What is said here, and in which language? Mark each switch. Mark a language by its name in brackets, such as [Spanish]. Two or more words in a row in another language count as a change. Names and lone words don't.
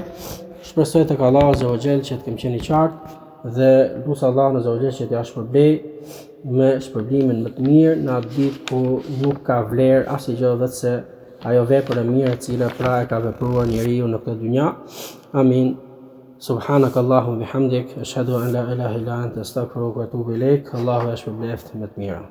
[Albanian] Shpresoj tek Allahu [Arabic] عز وجل [Albanian] që të kem qenë I qartë dhe lutem Allahun [Arabic] عز وجل [Albanian] që t'ja shpërblej me shpërblimin më të mirë në atë ditë ku nuk ka vlerë asgjë vetëse ajo vepër e mirë e cila pra e ka vepruar njeriu në këtë dynja. Amin. [Arabic] سبحانك اللهم وبحمدك أشهد أن لا إله إلا أنت أستغفرك وأتوب إليك. [Albanian] Allahu e shpërbleft me të mira.